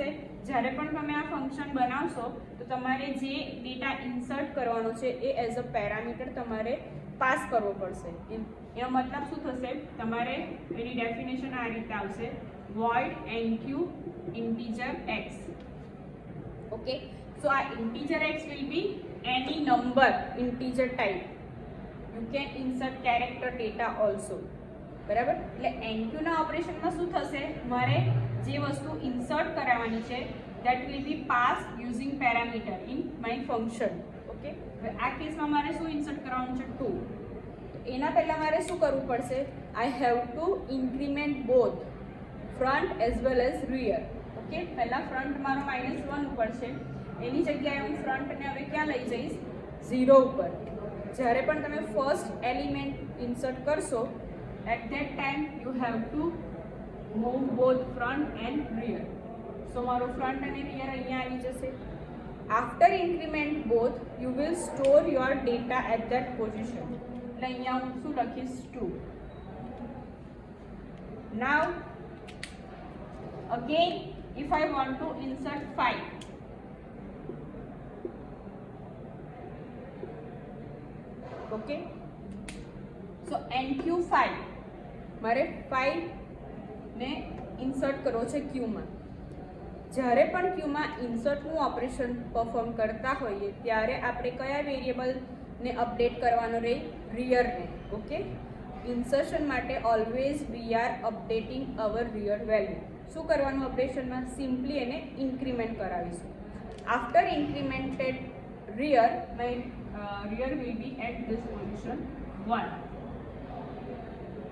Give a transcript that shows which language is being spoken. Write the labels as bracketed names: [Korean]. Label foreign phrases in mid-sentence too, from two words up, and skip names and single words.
[Gujarati] જ્યારે પણ તમે આ ફંક્શન બનાવશો તો તમારે જે ડેટા ઇન્સર્ટ કરવાનો છે એ [English] as a parameter [Gujarati] તમારે પાસ કરવો પડશે. એનો મતલબ શું થશે? તમારે એની ડેફિનેશન આ રીતે આવશે: [English] void NQ integer x. ઓકે, સો આ integer x will be any number integer type. You can insert character data also. [Gujarati] બરાબર, એટલે NQ ના ઓપરેશનમાં શું થશે? મારે જે વસ્તુ ઇન્સર્ટ કરાવવાની છે [English] that will be passed using parameter in my function. [Gujarati] ઓકે, હવે આ કેસમાં મારે શું ઇન્સર્ટ કરવાનું છે? 2. તો એના પહેલા મારે શું કરવું પડશે? [English] I have to increment both front as well as rear. [Gujarati] ઓકે, પહેલા ફ્રન્ટ મારો -1 ઉપર છે, એની જગ્યાએ હું ફ્રન્ટને હવે ક્યાં લઈ જઈશ? [English] 0 [Gujarati] ઉપર. જ્યારે પણ તમે ફર્સ્ટ એલિમેન્ટ ઇન્સર્ટ કરશો [English] at that time you have to move both front and rear. [Gujarati] So મારો front અને rear અહીંયા આવી જશે. [English] After increment both you will store your data at that position. [Gujarati] એટલે અહીંયા હું શું લખીશ? 2. [English] Now again if I want to insert 5, okay, so NQ5 [Gujarati] મારે 5 ને ઇન્સર્ટ કરવો છે ક્યુમાં. જ્યારે પણ ક્યુમાં ઇન્સર્ટનું ઓપરેશન પરફોર્મ કરતા હોઈએ ત્યારે આપણે કયા વેરિયેબલને અપડેટ કરવાનો રહે? રિયરને. [English] okay, insertion માટે always we are updating our rear value. [Gujarati] શું કરવાનું ઓપરેશનમાં? સિમ્પલી એને ઇન્ક્રીમેન્ટ કરાવીશું. [English] after incremented rear, my rear will be at this position 1.